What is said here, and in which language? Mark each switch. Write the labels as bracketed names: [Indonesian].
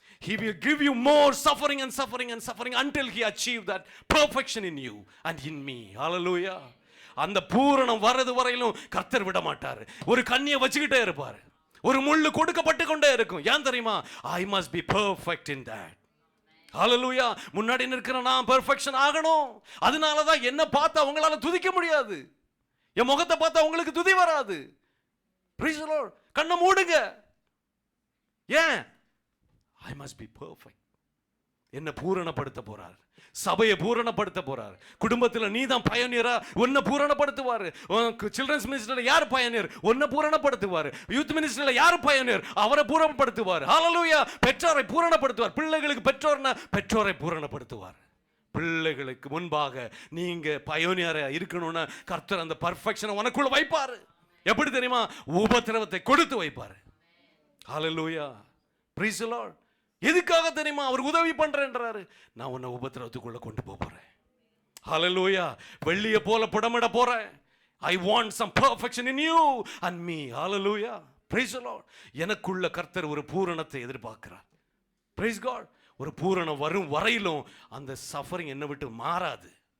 [English] He will give you more suffering and suffering and suffering until he achieve that perfection in you and in me. Hallelujah. [Tamil] அந்த பூரணம் வரது வரையிலும் கர்த்தர் விட மாட்டாரு. ஒரு கண்ணியை வச்சுக்கிட்டே இருப்பாரு. ஒரு முள்ளு கொடுக்கப்பட்டு கொண்டே இருக்கும். ஏன் தெரியுமா? [English] I must be perfect in that. ஹalleluya. [Tamil] முன்னாடி நிற்கிற நான் பெர்ஃபெக்ஷன் ஆகணும். அதனால தான் என்ன பார்த்தா அவங்களால துதிக்க முடியாது. என் முகத்தை பார்த்தா உங்களுக்கு துதி வராது. [English] Praise the Lord. [Tamil] கண்ணை மூடுங்க. ஏன்? [English] I must be perfect. [Tamil] என்ன பூரணப்படுத்த போறார். சபையை பூரணப்படுத்த போறார். குடும்பத்தில் நீ தான் பயனியரா, உன்னை பூரணப்படுத்துவார். சில்ட்ரன்ஸ் மினிஸ்ட்ரியில யார் பயனியர்? உன்னை பூரணப்படுத்துவார். யூத் மினிஸ்ட்ரியில யார் பயனியர்? அவரை பூரணப்படுத்துவார். ஹalleluya. பெற்றோரை பூரணப்படுத்துவார். பிள்ளைகளுக்கு பெற்றோரை பூரணப்படுத்துவார். பிள்ளைகளுக்கு முன்பாக நீங்க பயனியரா இருக்கணும்னா கர்த்தர் அந்த பர்ஃபெக்ஷனை உனக்குள்ள வைப்பாரு. எப்படி தெரியுமா? உபத்திரவத்தை கொடுத்து வைப்பாரு. ஹalleluya. [English] Praise the Lord. [Tamil] எதுக்காக தெரியுமா? அவர் உதவி பண்றேன்றாரு. நான் உன்னை உபத்திரவத்துக்குள்ள கொண்டு போறேன். ஹalleluya. வெள்ளியை போல புடமிட போறேன். [English] I want some perfection in you and me. Hallelujah. Praise the Lord. [Tamil] எனக்குள்ள கர்த்தர் ஒரு பூரணத்தை எதிர்பார்க்கிறார். [English] Praise God. [Tamil] ஒரு பூரணம் வரும் வரையிலும் அந்த சஃபரிங் என்னை விட்டு மாறாது.